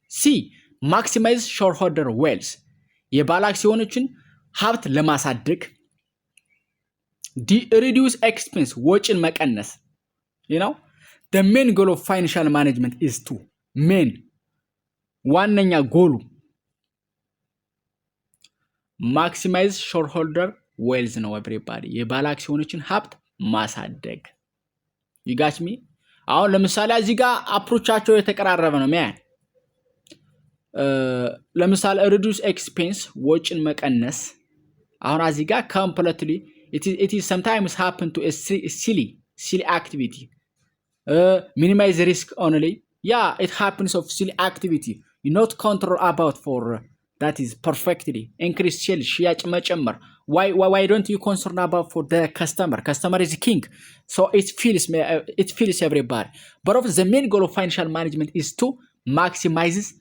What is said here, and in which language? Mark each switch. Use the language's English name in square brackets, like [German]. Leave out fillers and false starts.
[English] C maximize shareholder wealth [Amharic] የባለ አክሲዮኖችን ሀብት ለማሳደግ። [English] ዲ reduce expense [Amharic] ወጪን መቀነስ። [English] you know the main goal of financial management is to main [Amharic] ዋነኛ ጎሉ [English] maximize shareholder wealth ነው everybody [Amharic] የባለ አክሲዮኖችን ሀብት ማሳደግ። [English] you got me? [Amharic] አሁን ለምሳሌ እዚህ ጋር አፕሮቻቸው የተቀራረበ ነው ማን ለምሳሌ [English] reduce expense [Amharic] ወጪን መቀነስ። አሁን እዚህ ጋር [English] completely it is sometimes happen to a silly activity. minimize risk only yeah it happens of silly activity you not control about for that is perfectly increase sales [Amharic] ሽያጭ መጨመር። [English] why don't you concern about for the customer is king so it feels everybody. but of the main goal of financial management is to maximize